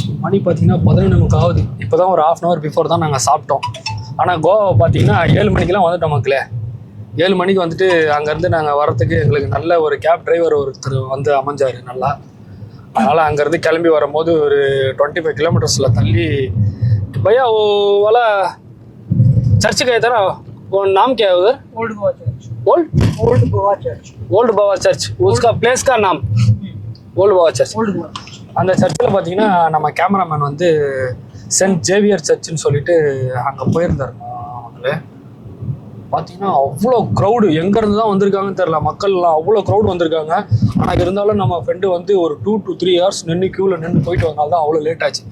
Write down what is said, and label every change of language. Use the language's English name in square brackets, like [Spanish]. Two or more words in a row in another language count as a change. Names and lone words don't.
[Tamil] மணி பார்த்தீங்கன்னா 11:45 ஆகுது. இப்போ தான் ஒரு 1/2 [English] hour before [Tamil] தான் நாங்கள் சாப்பிட்டோம். ஆனால் கோவா பார்த்தீங்கன்னா 7 மணிக்கெலாம் வந்துட்டோம் மக்களே. 7 மணிக்கு வந்துட்டு அங்கேருந்து நாங்கள் வரத்துக்கு எங்களுக்கு நல்ல ஒரு கேப் டிரைவர் ஒருத்தர் வந்து அமைஞ்சார் நல்லா. அதனால் அங்கேருந்து கிளம்பி வரும்போது ஒரு 25 kilometers தள்ளி [Hindi] भैया वो वाला चर्च गए थे ना, वो नाम क्या है उधर? ओल्ड गोवा चर्च. ओल्ड गोवा चर्च उसका प्लेस का नाम ओल्ड गोवा चर्च. [Tamil] அந்த சர்ச்சில் பார்த்தீங்கன்னா நம்ம கேமராமேன் வந்து சென்ட் ஜேவியர் சர்ச்சுன்னு சொல்லிட்டு அங்கே போயிருந்தார். அவங்களே பார்த்தீங்கன்னா அவ்வளோ க்ரௌடு, எங்கேருந்து தான் வந்திருக்காங்கன்னு தெரில, மக்கள்லாம் அவ்வளோ க்ரௌடு வந்திருக்காங்க. ஆனால் இருந்தாலும் நம்ம ஃப்ரெண்டு வந்து ஒரு [English] 2 to 3 hours [Tamil] நின்று க்யூவில் நின்று போயிட்டு வந்தால் தான் அவ்வளோ லேட் ஆச்சு.